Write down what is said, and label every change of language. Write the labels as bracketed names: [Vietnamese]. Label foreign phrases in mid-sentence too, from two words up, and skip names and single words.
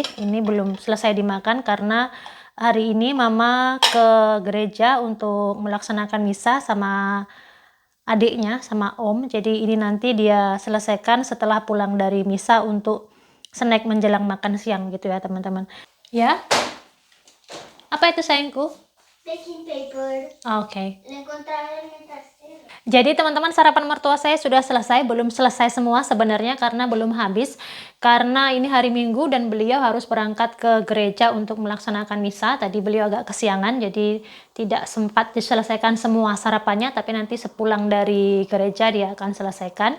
[Indonesian] Ini belum selesai dimakan karena hari ini mama ke gereja untuk melaksanakan misa sama adiknya, sama om. Jadi ini nanti dia selesaikan setelah pulang dari misa untuk snack menjelang makan siang gitu ya teman-teman. Ya? Apa itu sayangku? [English] Baking paper. [Indonesian] Oke. [Spanish] Lo encontraron en el trastero. [Indonesian] Jadi teman-teman, sarapan mertua saya sudah selesai, belum selesai semua sebenarnya karena belum habis. Karena ini hari Minggu dan beliau harus berangkat ke gereja untuk melaksanakan misa. Tadi beliau agak kesiangan, jadi tidak sempat diselesaikan semua sarapannya, tapi nanti sepulang dari gereja dia akan selesaikan.